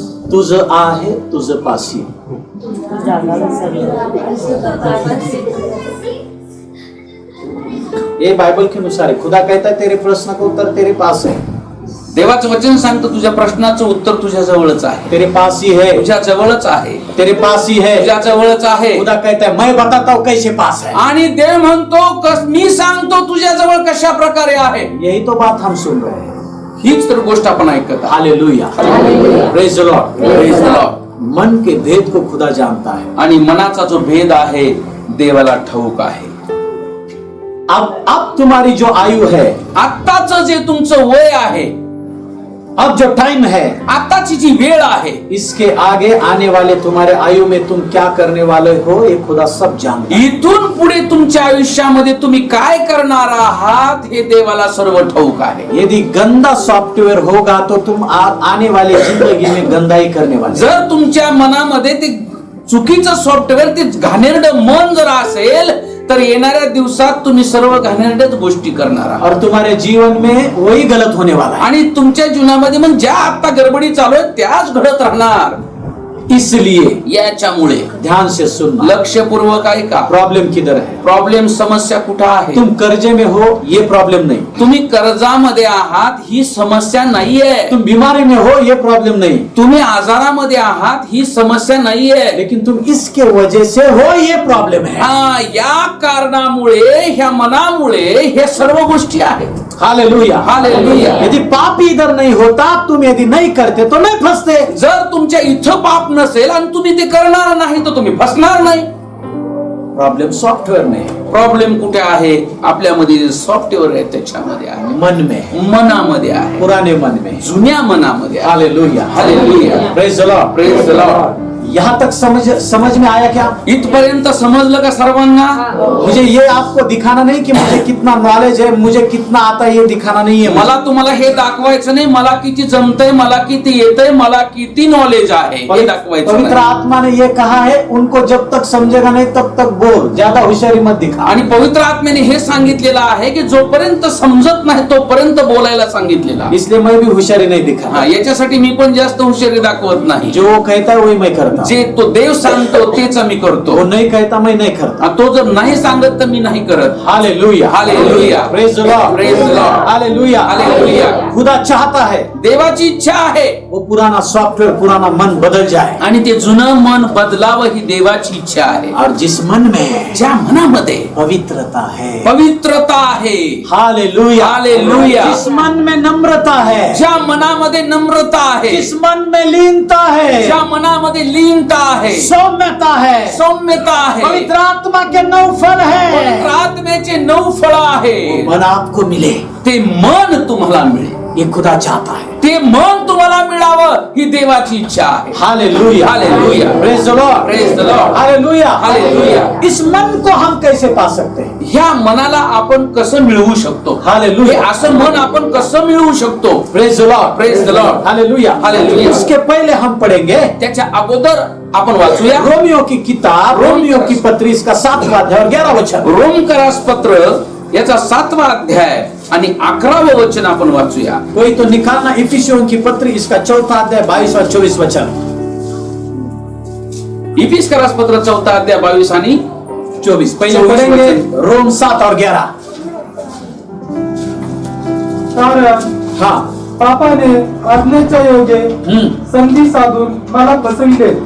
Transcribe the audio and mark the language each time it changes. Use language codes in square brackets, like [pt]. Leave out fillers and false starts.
[mr] तुझं आहे तुझं पासी, [hi] ये बाइबल के अनुसार है। खुदा कहता है तेरे प्रश्न का उत्तर तेरे पास है, [mr] देवाचं वचन सांगतं तुझ्या प्रश्नाचं उत्तर तुझ्या जवळच आहे, [hi] तेरे पास ही है, [mr] तुझ्या जवळच आहे, [hi] तेरे पास ही है। [mr] तुझ्या जवळच आहे. [hi] खुदा कहता है मैं बताता हूँ कैसे पास है। [mr] आणि देव म्हणतो मी सांगतो तुझ्या जवळ कशा प्रकारे आहे. [hi] यही तो बात हम सुन रहे हैं। [mr] हीच तर गोष्ट आपण ऐकत आहोत. [en] Hallelujah, praise the Lord, Praise the Lord. [hi] मन के भेद को खुदा जानता है। [mr] आणि मनाचा जो भेद आहे देवाला ठाऊक आहे. [hi] अब तुम्हारी जो आयु है, [mr] आत्ताचं जे तुमचं वय आहे, [hi] अब जो टाइम है, [mr] आताची जी वेळ आहे, [hi] इसके आगे आने वाले तुम्हारे आयु में तुम क्या करने वाले हो ये खुदा सब जानता है। [mr] इथून पुढे तुमच्या आयुष्यामध्ये तुम्ही काय करणार आहात हे देवाला सर्व ठाऊक आहे. [hi] यदि गंदा सॉफ्टवेयर होगा तो तुम आने वाली जिंदगी में गंदाई करने वाले। [mr] जर तुमच्या मनामध्ये ते चुकीचं सॉफ्टवेअर, ते घाणेरडं मन जर असेल तर येणाऱ्या दिवसात तुम्ही सर्व घाणेरड्याच गोष्टी करणार आहात. [hi] और तुम्हारे जीवन में वही गलत होने वाला है। [mr] आणि तुमच्या जीवनामध्ये मग ज्या आता गडबडी चालू आहे त्याच घडत राहणार. [hi] इसलिए [mr] याच्यामुळे [hi] ध्यान से सुनना, [mr] लक्षपूर्वक ऐका. [hi] प्रॉब्लम किधर है? [mr] प्रॉब्लेम, समस्या कुठं आहे? [hi] तुम कर्जे में हो ये प्रॉब्लम नहीं, [mr] तुम्ही कर्जामध्ये आहात ही समस्या नाहीये. [hi] तुम बीमारी में हो ये प्रॉब्लम नहीं, [mr] तुम्ही आजारामध्ये आहात ही समस्या नाहीये. [hi] लेकिन तुम इसके वजह से हो ये प्रॉब्लम है। [mr] हा, या कारणामुळे, ह्या मनामुळे हे सर्व गोष्टी आहेत. Hallelujah, hallelujah. [hi] यदि पाप इधर नहीं होता, तुम यदि नहीं करते तो नहीं फंसते। [mr] जर तुमच्या इथं पाप नसेल आणि तुम्ही ते करणार नाही तर तुम्ही फसणार नाही. [hi] प्रॉब्लम सॉफ्टवेयर में है, [mr] प्रॉब्लेम कुठे आहे? आपल्यामध्ये जे सॉफ्टवेअर आहे त्याच्यामध्ये आहे, [hi] मन में है, [mr] मनामध्ये आहे, [hi] पुराने मन में। [mr] जुन्या मनामध्ये आहे. Hallelujah, hallelujah. [en] Praise the Lord, praise the Lord. [hi] यहाँ तक समझ में आया क्या? [mr] इथपर्यंत समजलं का सर्वांना? [hi] मुझे ये आपको दिखाना नहीं कि मुझे कितना नॉलेज है, मुझे कितना आता है, ये दिखाना नहीं है। [mr] मला तुम्हाला हे दाखवायचं नाही मला किती जमतंय, मला किती येतंय, मला किती नॉलेज आहे हे दाखवायचं [hi] पवित्र [mr] नाही. [hi] आत्मा ने ये कहा है, उनको जब तक समझेगा नहीं तब तक बोल, ज्यादा होशियारी मत दिखा। [mr] आणि पवित्र आत्म्याने हे सांगितलेलं आहे की जोपर्यंत समजत नाही तोपर्यंत बोलायला सांगितलेलं आहे. [hi] इसलिए मैं भी होशियारी नहीं दिखा। [mr] हा, याच्यासाठी मी पण जास्त हुशारी दाखवत नाही. [hi] जो वो कहता है वही मैं करता, [mr] जे तो देव सांगतो तेच मी करतो. [hi] वो नहीं कहता मैं नहीं करता। [mr] तो जर नाही सांगत तर मी नाही करत. Hallelujah, hallelujah. [en] Praise the Lord, praise the Lord. Hallelujah, hallelujah. [hi] खुदा चाहता है [mr] देवाची इच्छा आहे [hi] वो पुराना सॉफ्टवेयर, पुराना मन बदल जाए, [mr] आणि ते जुनं मन बदलावं ही देवाची इच्छा आहे. [hi] और जिस मन में [mr] ज्या मनामध्ये [hi] पवित्रता है, [mr] पवित्रता आहे, हालेलुया, हालेलुया. [hi] जिस मन में नम्रता है, [mr] ज्या मनामध्ये नम्रता आहे, [hi] जिस मन में लीनता है, [mr] ज्या मनामध्ये लीनता आहे, [hi] सौम्यता है, [mr] सौम्यता आहे, [hi] पवित्र आत्मा के 9 फल [mr] पवित्र [hi] है, [mr] आत्म्याचे 9 फळ आहे. [hi] मन आपको मिले, [mr] ते मन तुम्हाला मिळेल, [hi] ये खुदा चाहता है। [mr] ते मन तुम्हाला मिळावं ही देवाची इच्छा आहे. Hallelujah, hallelujah. [en] Praise the Lord, praise the Lord. Hallelujah, hallelujah. [hi] इस मन को हम कैसे पा सकते हैं? [mr] ह्या मनाला आपण कसं मिळवू शकतो? हालेलुया. हे असं मन आपण कसं मिळवू शकतो? [en] Praise the Lord, praise the Lord. Hallelujah, hallelujah. [hi] उसके पहले हम पढ़ेंगे [mr] त्याच्या अगोदर आपण वाचूया [hi] रोमियो की किताब, रोमियो की पत्री, इसका 7वां अध्याय और 11वां वचन। [mr] रोमकरास पत्र याचा 7वां अध्याय आणि 11वां वचन आपण वाचूया. [hi] कोई तो निकालना, इफिसियों की पत्री, इसका 4था अध्याय 22 और 24 वचन। [mr] इफिसकरास पत्र 4था अध्याय 22 आणि [hi] 24 पहले 24 पढ़ेंगे [mr] वचन. [hi] रोम 7 और 11। [mr] कारण [hi] हाँ, [mr] पापाने आज्ञेच्या योगे संधी साधून मला फसविले